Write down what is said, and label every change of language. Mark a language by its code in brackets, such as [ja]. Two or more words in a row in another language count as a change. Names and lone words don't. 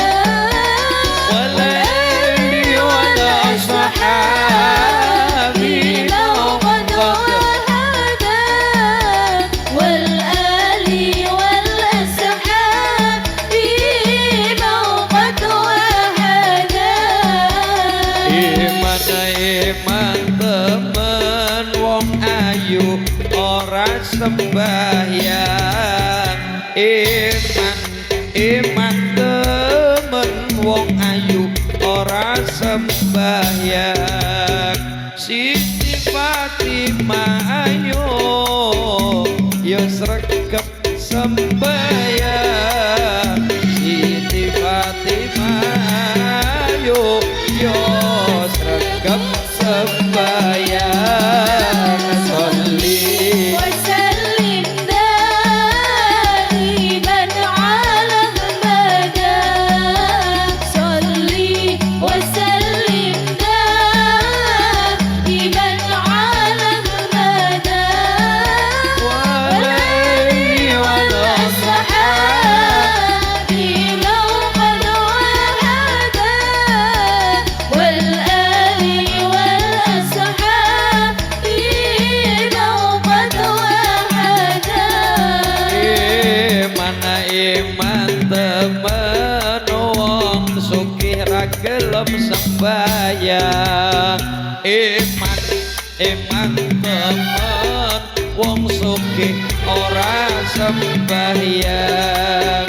[ar] والآل والأصحاب من قد وعدا والآل والأصحاب من قد وعدا [jv] Iman temen wong ayu ora sembahyang. Iman temen wong ayu ora sembahyang. Siti Fatimah ayu yo sregep sembahyang. Siti Fatimah ayu yo sregep sembahyang. [ar] Sholli وسلم دائما على أحمد صلي وسلم دائما على أحمد والآل والأصحاب من قد وعدا والآل والأصحاب من قد وعدا [jv] Iman temen wong sugih ra gelem sembahyang. Iman temen wong sugih ora sembahyang.